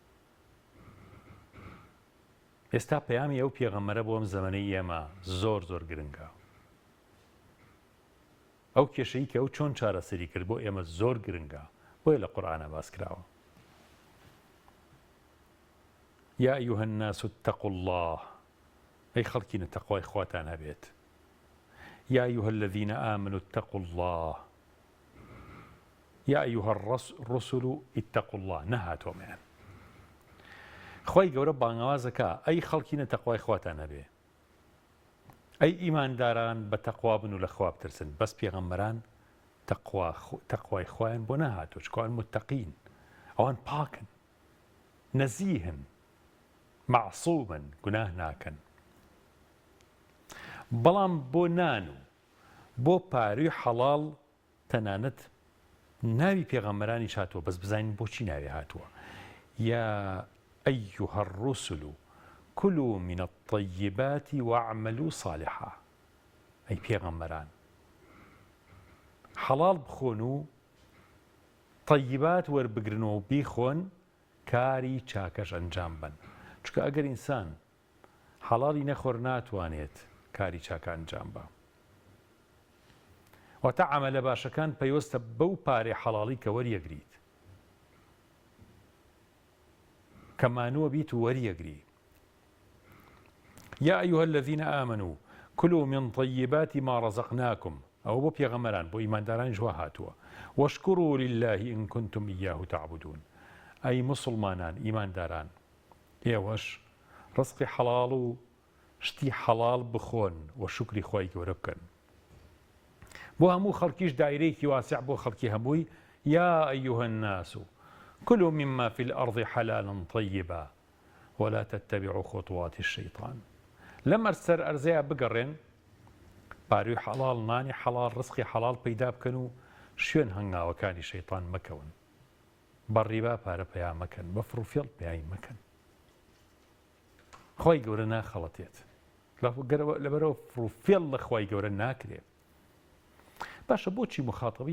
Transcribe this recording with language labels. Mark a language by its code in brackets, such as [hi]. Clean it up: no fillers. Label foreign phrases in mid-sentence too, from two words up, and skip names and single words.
[ckb] ئێستا پەیامی ئەو پێغەمبەرە بۆ ئەم زەمەنەی ئێمە زۆر زۆر گرنگە. ئەو کێشەی کە ئەو چۆن چارەسەری کرد بۆ ئێمە زۆر گرنگە، بۆیە لە قورئانە باس کراوە. [ar] یا ئەیوهە الناس اتقوا الله، [ckb] ئەی خەڵکینە تەقوای خواتان هەبێت. [ar] یا ئەیوهە الذین آمنوا اتقوا الله، یا ئەیوهە الرسل اتقوا الله. [ckb] نەهاتۆمەیان. خۆی گەورە بانگەوازەکە ئەی خەڵکینە تەقوای خواتان هەبێ، ئەی ئیمانداران بە تەقوا بن و لە خوا بترسن. بەس پێغەمبەران تەقوای خوایان بۆ نەهاتۆ، چکە ئەوان متەقین، ئەوان پاکن، نەزیهن، مەعسوومن، گوناه ناکەن. بەڵام بۆ نان و بۆ پاروی حەڵاڵ تەنانەت ناوی پێغەمبەرانیش هاتووە، بەس بزانین بۆچی ناوی هاتووە. [ar] یا أيها الرسل كلوا من الطيبات واعملوا صالحا. [ckb] أي پێغەمبەران حەڵاڵ بخۆن و طیبات وەربگرن و بیخۆن، کاری چاکەش ئەنجام بن. چونکە ئەگەر ئینسان حەڵاڵی نەخۆر ناتوانێت کاری چاکە ئەنجام بە. واتە عەمەلە باشەکان پەیوەستە بەو پارەی حەڵاڵی کە وەریەگریت، كمانوە بیت و وەریەگری. [ar] یا ئەیوهە الذین آمنوا كلوا من طیبات ما رزقناكم. [ckb] ئەوە بۆ پێغەمبەران، بۆ ئیمانداران جوا هاتووە. [ar] واشکروا لله إن كنتم إياه تعبدون. [ckb] ئەی مسلمانان، ئیمانداران، ئێوەش ڕزقی حەڵاڵ و شتی حەڵاڵ بخۆن و شکری خۆی گەورە بکەن. بۆ هەموو خەڵکیش دایرەیەکی واسع، بۆ خەڵکی هەمووی. [ar] یا ئەیوهە الناس كلوا مما في الأرض حلالا طيبا ولا تتبعوا خطوات الشيطان. [ckb] لەم سەر ئەرزەیە بگەڕێن، پاروی حەڵاڵ نانی حەڵاڵ ڕزقی حەڵاڵ پەیدا بکەن و شوێن هەنگاوەکانی شەیطان مەکەون بە ڕیبا پارە پەیا مەکەن بە فڕوفێڵ پێیان مەکەن خۆی گەورە ناخەڵەتێت لەبەرەوە فڕوفێڵ لە خۆی گەورە ناکرێت باشە بۆچی مخاتەبی